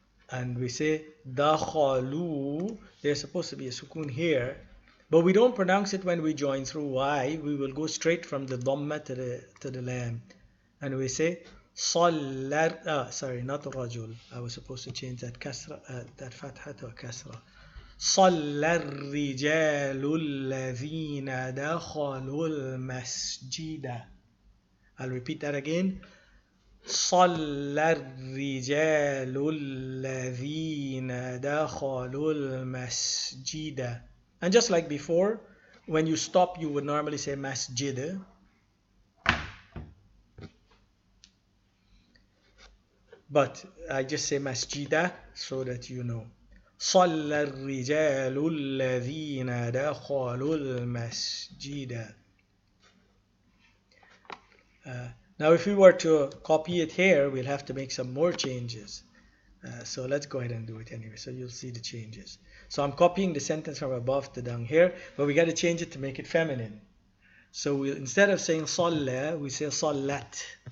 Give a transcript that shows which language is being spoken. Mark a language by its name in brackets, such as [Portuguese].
[English] And we say dakhalu. There's supposed to be a sukoon here. But we don't pronounce it when we join through. Why? We will go straight from the dhamma to the lam. And we say صلى not rajul. I was supposed to change that kasra, that fatha to a kasra. [Arabic] صلى الرجال الذين دخلوا المسجد. [English] I'll repeat that again. [Arabic] صلى الرجال الذين دخلوا المسجد. [English] And just like before, when you stop, you would normally say masjid. But I just say masjida so that you know. [Arabic] صلى الرجال الذين دخلوا المسجد. [English] Now if we were to copy it here, we'll have to make some more changes. So let's go ahead and do it anyway, so you'll see the changes. So I'm copying the sentence from above to down here, but we got to change it to make it feminine. So instead of saying صلى, we say صلت.